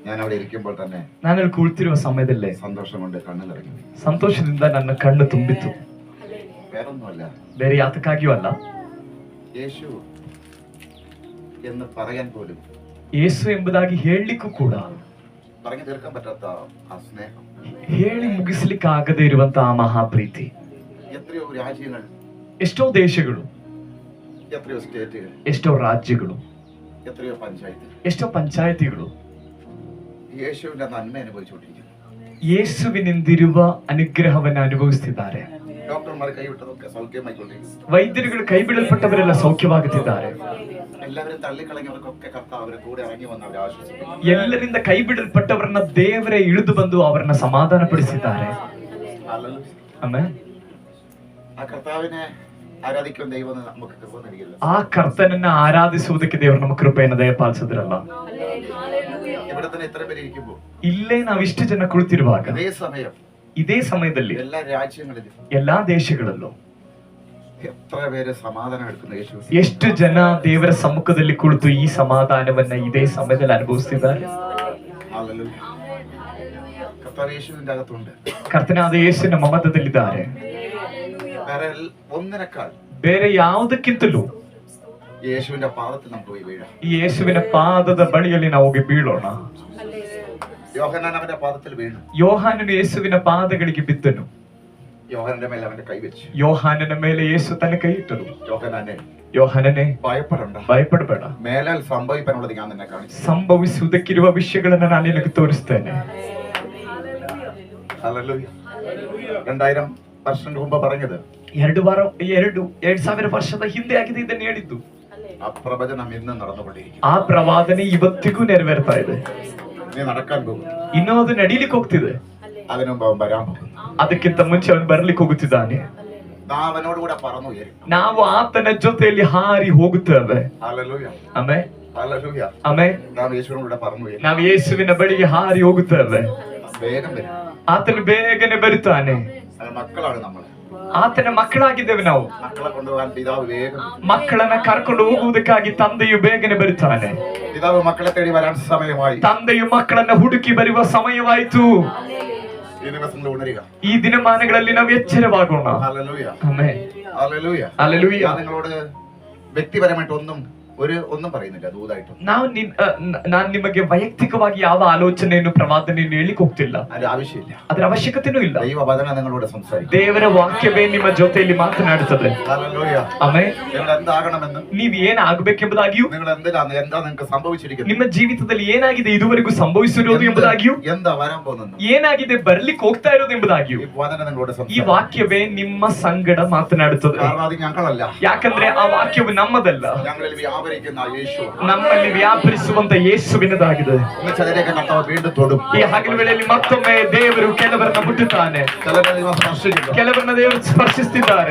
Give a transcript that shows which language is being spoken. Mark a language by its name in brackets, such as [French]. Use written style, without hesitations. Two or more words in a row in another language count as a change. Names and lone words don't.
[Malayalam] അവിടെ ഇരിക്കുമ്പോൾ തന്നെ [Kannada] ನಾನು ಅಲ್ಲಿ ಕುಳಿತಿರುವ ಸಮಯದಲ್ಲೇ [Malayalam] സന്തോഷം കൊണ്ട് കണ്ണിലിറങ്ങി. [Kannada] ಸಂತೋಷದಿಂದ ನನ್ನ ಕಣ್ಣು ತುಂಬಿತು. [Malayalam] വേറൊന്നുമല്ല, [Kannada] ಬೇರೆ ಯಾತಕ್ಕಾಗಿಯೂ ಅಲ್ಲ, [Malayalam] യേശു എന്ന് പറയാൻ പോലും, [Kannada] ಯೇಸು ಎಂಬುದಾಗಿ ಹೇಳಲಿಕ್ಕೂ ಕೂಡ [Malayalam] പറഞ്ഞു തീർക്കാൻ പറ്റാത്ത ആ സ്നേഹം, [Kannada] ಹೇಳಿ ಮುಗಿಸ್ಲಿಕ್ಕಾಗದೇ ಇರುವಂತ ಆ ಮಹಾಪ್ರೀತಿ. [Malayalam] എത്രയോ രാജ്യങ്ങൾ, [Kannada] ಎಷ್ಟೋ ದೇಶಗಳು, [Malayalam] എത്രയോ സ്റ്റേറ്റുകൾ, [Kannada] ಎಷ್ಟೋ ರಾಜ್ಯಗಳು, [Malayalam] എത്രയോ പഞ്ചായത്ത് [Kannada] ಎಷ್ಟೋ ಪಂಚಾಯತಿಗಳು [Malayalam] യേശുവിന്റെ നന്മ അനുഭവിച്ചുകൊണ്ടിരിക്കുന്നു. [Kannada] ಯೇಸುವಿನಿಂದಿರುವ ಅನುಗ್ರಹವನ್ನು ಅನುಭವಿಸುತ್ತಿದ್ದಾರೆ. [Malayalam] ഡോക്ടർമാർ കൈവിട്ടതൊക്കെ സൗഖ്യമായിക്കൊണ്ടിരിക്കുന്നു. [Kannada] ವೈದ್ಯರುಗಳು ಕೈ ಬಿಡಲ್ಪಟ್ಟವರೆಲ್ಲ ಸೌಖ್ಯವಾಗುತ್ತಿದ್ದಾರೆ. [Malayalam] എല്ലാവരും തള്ളിക്കളഞ്ഞവർക്കൊക്കെ കർത്താവ് അവരെ കൂടെ ഇറങ്ങി വന്ന് അവരെ ആശ്വസിപ്പിക്കുന്നു. [Kannada] ಎಲ್ಲರಿಂದ ಕೈ ಬಿಡಲ್ಪಟ್ಟವರನ್ನ ದೇವರೇ ಇಳಿದು ಬಂದು ಅವರನ್ನ ಸಮಾಧಾನಪಡಿಸಿದ್ದಾರೆ. ಆಮೇಲೆ [Malayalam] ആ കർത്താവിനെ ആരാധിക്കുന്ന ദൈവം നമുക്ക് കൃപ നൽകില്ല. [Kannada] ಆ ಕರ್ತನನ್ನ ಆರಾಧಿಸುವುದಕ್ಕೆ ದೇವರು ನಮ್ಮ ಕೃಪೆಯನ್ನು ದಯಪಾಲಿಸಿದ್ರಲ್ಲ. [Malayalam] ഇവിടെ തന്നെ ഇത്ര പേര് ഇരിക്കുമ്പോൾ, [Kannada] ಇಲ್ಲೇ ನಾವಿಷ್ಟು ಜನ ಕುಳಿತಿರುವಾಗ, ಇದೇ ಸಮಯದಲ್ಲಿ [Malayalam] എല്ലാ രാജ്യങ്ങളിലും, [Kannada] ಎಲ್ಲಾ ದೇಶಗಳಲ್ಲೂ [Malayalam] എത്ര പേര് സമാധാനം എടുക്കുന്ന യേശു, [Kannada] ಎಷ್ಟು ಜನ ದೇವರ ಸಮ್ಮುಖದಲ್ಲಿ ಕುಳಿತು ಈ ಸಮಾಧಾನವನ್ನ ಇದೇ ಸಮಯದಲ್ಲಿ ಅನುಭವಿಸುತ್ತಿದ್ದಾರೆ. [Malayalam] കർത്താവ് യേശുവിന്റെ അകത്തുണ്ട്. [Kannada] ಕರ್ತನಾದ ಯೇಸುವಿನ ಮಮತದಲ್ಲಿದ್ದಾರೆ. [Malayalam] വേറെ ഒന്നിനേക്കാൾ, [Kannada] ಬೇರೆ ಯಾವುದಕ್ಕಿಂತಲೂ [Malayalam] യേശുവിന്റെ പാദത്തിൽ നമുക്ക് പോയി വീഴാം. [Kannada] ಈ ಯೇಸುವಿನ ಪಾದದ ಬಳಿಯಲ್ಲಿ ನಾವು ಹೋಗಿ ಬೀಳೋಣ. [Malayalam] യോഹന്നാൻ അവന്റെ പാദത്തിൽ വീണു. [Kannada] ಯೋಹಾನನು ಯೇಸುವಿನ ಪಾದಗಳಿಗೆ ಬಿದ್ದನು. [Malayalam] യോഹനന്റെ മേലെ അവന്റെ കൈവച്ചു. [Kannada] ಯೋಹಾನನ ಮೇಲೆ ಯೇಸು ತನ್ನ ಕೈ ಇಟ್ಟರು. ಯೋಹಾನನೇ, ಭಯಪಡಬೇಡ, [Malayalam] മേലാൽ സംഭവിക്കാനുള്ളത് ഞാൻ നിന്നെ കാണിച്ചു. [Kannada] ಸಂಭವಿಸುವುದಕ್ಕಿರುವ ವಿಷಯಗಳನ್ನು ನಾನು ನಿನಗೆ ತೋರಿಸ್ತೇನೆ. [Malayalam] 2000 ವರ್ಷ മുമ്പ് പറഞ്ഞത് [Kannada] 2000 ವರ್ಷದ ಹಿಂದೆ ಆಗಿದೆ ಇದನ್ನು ಹೇಳಿದ್ದು. [Malayalam] ആ പ്രവചനം ഇന്ന് നടന്നുകൊണ്ടിരിക്കുന്നു. [Kannada] ಆ ಪ್ರವಾದನೆ ಇವತ್ತಿಗೂ ನೆರವೇರ್ತಾ ಇದೆ. [Malayalam] നീ നടക്കാൻ പോകും, [Kannada] ಇನ್ನೂ ಅದು ನಡೀಲಿಕ್ಕೆ ಹೋಗ್ತಿದೆ. [Malayalam] അതിനു മുമ്പ് അവൻ വരാൻ പോകും. [Kannada] ಅದಕ್ಕಿಂತ ಮುಂಚೆ ಅವನು ಬರ್ಲಿಕ್ಕೆ ಹೋಗುತ್ತಿದ್ದಾನೆ. [Malayalam] അവനോട് കൂടെ പറന്നു ഉയരും. [Kannada] ನಾವು ಆತನ ಜೊತೆಯಲ್ಲಿ ಹಾರಿ ಹೋಗುತ್ತೇವೆ. ಆಮೆನ್, ಆಮೆನ್. ನಾವು ಯೇಸುವಿನ ಬಳಿಗೆ ಹಾರಿ ಹೋಗುತ್ತೇವೆ. ಆತನು ಬೇಗನೆ ಬರುತ್ತಾನೆ. [Malayalam] മക്കളാണ് നമ്മൾ. [Kannada] ಆತನ ಮಕ್ಕಳಾಗಿದ್ದೇವೆ ನಾವು. [Malayalam] മക്കളെ കൊണ്ടുപോകാൻ പിതാവ് വേഗം, [Kannada] ಮಕ್ಕಳನ್ನ ಕರ್ಕೊಂಡು ಹೋಗುವುದಕ್ಕಾಗಿ ತಂದೆಯು ಬೇಗನೆ ಬರುತ್ತಾನೆ. [Malayalam] പിതാവ് മക്കളെ തേടി വരാൻ സമയമായി. [Kannada] ತಂದೆಯು ಮಕ್ಕಳನ್ನ ಹುಡುಕಿ ಬರುವ ಸಮಯವಾಯಿತು. ಈ ದಿನಮಾನಗಳಲ್ಲಿ ನಾವು ಎಚ್ಚರವಾಗೋಣ. ಆಮೆನ್, [Malayalam] ഹല്ലേലൂയ. ഹല്ലേലൂയ. നിങ്ങളോട് വ്യക്തിപരമായിട്ട് ഒന്നും പറയുന്നില്ല, ദൂതായിട്ട്. [Kannada] ನಾನು ನಿಮಗೆ ವೈಯಕ್ತಿಕವಾಗಿ ಯಾವ ಆಲೋಚನೆಯನ್ನು ಪ್ರವಾದನೆಯನ್ನು ಹೇಳಿಕ್ಕೆ ಹೋಗ್ತಿಲ್ಲ. ಅದರ ಅವಶ್ಯಕತೆನೂ ಇಲ್ಲ. [Malayalam] ദൈവവചനം നിങ്ങളോട് സംസാരിക്കും. [Kannada] ದೇವರ ವಾಕ್ಯವೇ ನಿಮ್ಮ ಜೊತೆಯಲ್ಲಿ ಮಾತನಾಡುತ್ತದೆ. ಆಮೆನ್. ನೀವು ಏನಾಗಬೇಕೆಂಬುದಾಗಿಯೂ, [Malayalam] നിങ്ങൾക്ക് സംഭവിച്ചിരിക്കുന്നു, [Kannada] ನಿಮ್ಮ ಜೀವಿತದಲ್ಲಿ ಏನಾಗಿದೆ ಇದುವರೆಗೂ ಸಂಭವಿಸಿರೋದು ಎಂಬುದಾಗಿಯೂ, [Malayalam] എന്താ വരാൻ പോകുന്നത്, [Kannada] ಏನಾಗಿದೆ ಬರ್ಲಿಕ್ಕೆ ಹೋಗ್ತಾ ಇರೋದು ಎಂಬುದಾಗಿಯೂ ಈ ವಾಕ್ಯವೇ ನಿಮ್ಮ ಸಂಗಡ ಮಾತನಾಡುತ್ತದೆ. ಯಾಕಂದ್ರೆ ಆ ವಾಕ್ಯವು ನಮ್ಮದಲ್ಲ, ನಮ್ಮಲ್ಲಿ ವ್ಯಾಪರಿಸುವಂತ ಯೇಸುವಿನದಾಗಿದೆ. ಈ ಹಗಲು ವೇಳೆಯಲ್ಲಿ ಮತ್ತೊಮ್ಮೆ ದೇವರು ಕೆಲವರನ್ನ ಮುಟ್ಟುತ್ತಾನೆ, ಕೆಲವರನ್ನ ದೇವರು ಸ್ಪರ್ಶಿಸುತ್ತಿದ್ದಾರೆ.